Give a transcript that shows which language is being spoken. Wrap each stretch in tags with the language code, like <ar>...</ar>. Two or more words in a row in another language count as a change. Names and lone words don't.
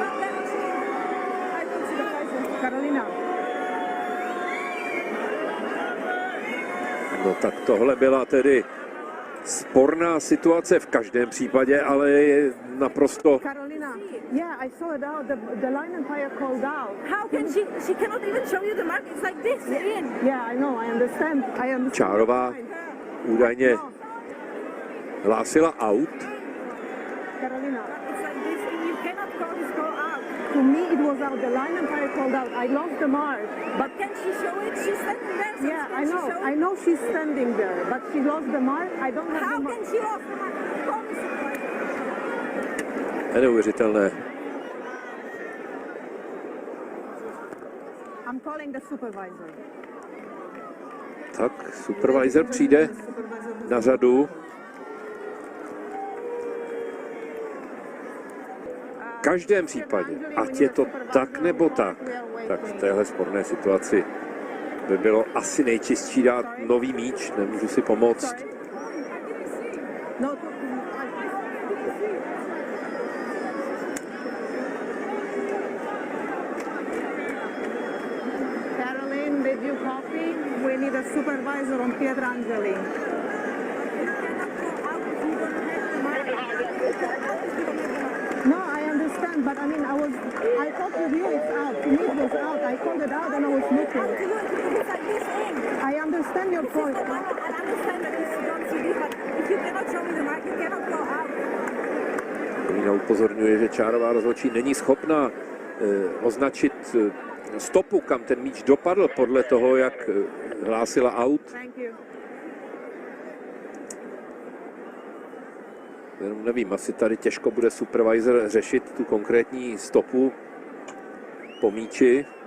<en>I don't see the license. Karolina.</en> <cs>No tak tohle byla tedy sporná situace v každém případě, ale je naprosto...</cs> <en>Karolina, yeah, I saw it out. The line umpire called out. How can she cannot even show you the mark? It's like this, in. Yeah, I know, I understand.</en> <cs>Čárová údajně hlásila out.</cs> <en>Carolina, it's like this, you cannot call this call out. To me, it was out. The line umpire called out. I lost the mark. But can she show it? She's standing there. So yeah, I know. I know she's standing there, but she lost the mark. I don't have the mark. How can she lost the mark? Call me supervisor.</en> <cs>Neuvěřitelné.</cs> <en>I'm calling the supervisor.</en> <cs>Tak, supervisor přijde na řadu. V každém případě, ať je to tak nebo tak v téhle sporné situaci by bylo asi nejčistší dát nový míč, nemůžu si pomoct.</cs> <en>Caroline, did you copy? We need a supervisor on Pietrangeli. No, I understand, but I mean, I thought with you it's out. To me it was out. I called it out and I was looking. I understand your point. I understand that it's on TV, but if you cannot show me the mark, you cannot go out.</en> <cs>Karolina upozorňuje, že čárová rozhodčí není schopná označit stopu, kam ten míč dopadl podle toho, jak hlásila out. Jenom nevím, asi tady těžko bude supervisor řešit tu konkrétní stopu po míči.</cs>